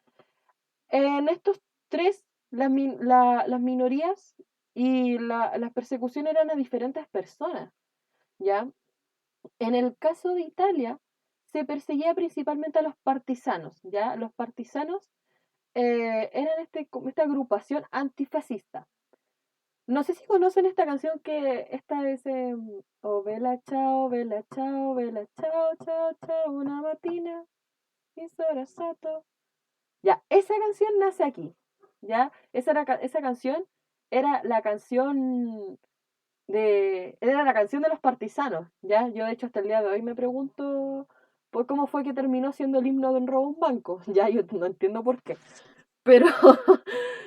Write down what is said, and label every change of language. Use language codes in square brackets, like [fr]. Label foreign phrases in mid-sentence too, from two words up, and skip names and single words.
[es] En estos tres, las minorías y las persecuciones eran a diferentes personas, ¿ya? En el caso de Italia, se perseguía principalmente a los partisanos, ¿ya? Los partisanos eran esta agrupación antifascista. No sé si conocen esta canción que esta es [it] oh bella ciao, bella ciao, bella ciao, ciao, ciao, una mattina, mi sorasato. [es] Ya, esa canción nace aquí, ¿ya? Esa canción era la canción era la canción de los partisanos, ¿ya? Yo de hecho hasta el día de hoy me pregunto por cómo fue que terminó siendo el himno de un robo a un banco, ya yo no entiendo por qué.